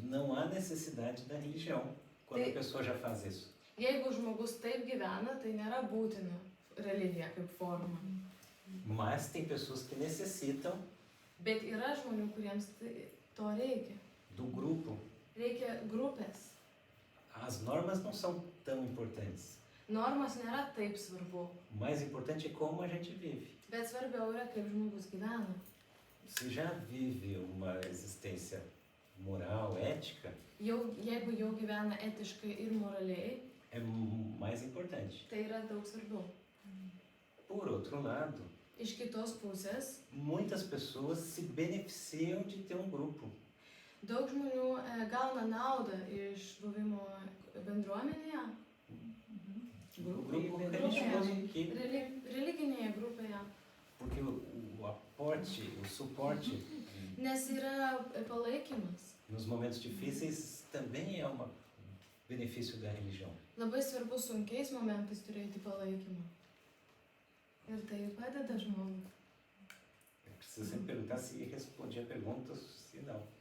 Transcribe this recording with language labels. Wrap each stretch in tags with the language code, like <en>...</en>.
<pt>Não há necessidade da religião quando a pessoa já faz isso.</pt> <lt>Jeigu žmogus taip gyvena, tai nėra būtina religija kaip forma.</lt> <pt>Mas tem pessoas que necessitam</pt> <lt>Bet yra žmonių, kuriems to reikia.</lt> <pt>do grupo.</pt> <lt>Reikia grupės.</lt> <pt>As normas não são tão importantes.</pt> <lt>Normas nėra taip svarbu,</lt> <pt>O mais importante é como a gente vive.</pt> <lt>bet svarbiau yra, kaip žmogus gyvena.</lt> <pt>Se já vive uma existência moral, ética,</pt> <lt>Jeigu jau gyvena etiškai ir moraliai,</lt> <pt>é mais importante.</pt> <lt>tai yra daug svarbiau.</lt> <pt>Por outro lado,</pt> <lt>Iš kitos pusės,</lt> <pt>muitas pessoas se beneficiam de ter um grupo.</pt> <lt>daug žmonių gauna naudą iš buvimo bendruomenėje,</lt> <pt>Um grupo religioso que,</pt> <lt>religinėje grupėje,</lt> <pt>porque o aporte, o suporte</pt> <lt>nes yra palaikymas.</lt> <pt>nos momentos difíceis também é um benefício da religião.</pt> <lt>Labai svarbu sunkiais momentais turėti palaikymą. Ir tai padeda žmogui.</lt> <pt>Eu preciso sempre perguntar se respondi a pergunta, se não.</pt>